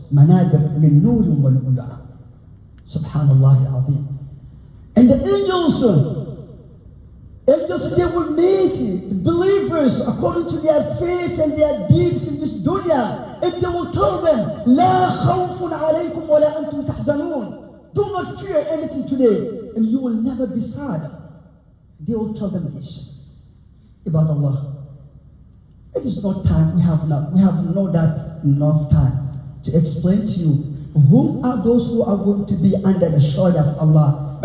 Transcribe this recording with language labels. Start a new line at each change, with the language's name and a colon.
Arabic: Manabir min nurin wa lu'lu'a. Subhanallah al-azim.
English: And the angels, they will meet believers according to their faith and their deeds in this dunya. And they will tell them,
Arabic: لا خوف عليكم ولا أنتم تحزنون.
English: Do not fear anything today, and you will never be sad. They will tell them this about Allah. It is not time. We have not enough time to explain to you whom are those who are going to be under the shadow of Allah.